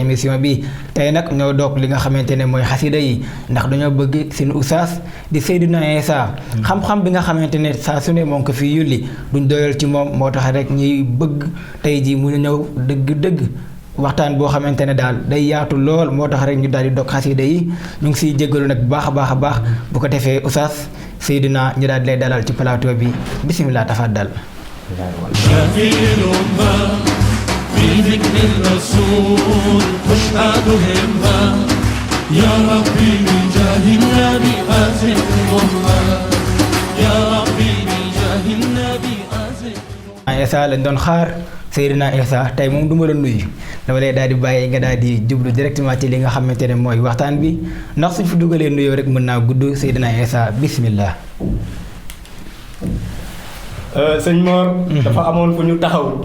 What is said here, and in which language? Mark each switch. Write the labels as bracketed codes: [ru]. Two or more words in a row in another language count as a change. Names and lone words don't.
[wo] émission bi tey nag ñoo doog li nga xamante ne mooy xasida yi ndax dañoo bëgg seen oustaz di Seydina Issa xam-xam bi nga xamante ne saa su ne moo ko fi yulli duñ doyal ci moom moo tax rek ñuy bëgg tey ji mu ñëw dëgg-dëgg waxtaan boo xamante ne daal day yaatu lool moo tax rek ñu daal di dog xasida yi ñu ngi siy jéggalu nag bu baax a baax bu ko defee oustaz Seydina ñu daal di lay dalal ci plateau bi [ar] بسم الله تفضل شافي الأمة في ذكر الرسول تشهد همة يا ربي بجاه النبي أزل الأمة يا ربي بجاه النبي أزل [wo] Issa lañ doon xaar Seydina Issa tey moom du ma la nuyu dama lay daal di bàyyi nga daal di jublu directement ci li nga xamante ne mooy waxtaan bi ndax suñ fi dugalee nuyoo rek mën naa gudd Seydina Issa bismillah. sëñ Mor dafa amoon fu ñu taxaw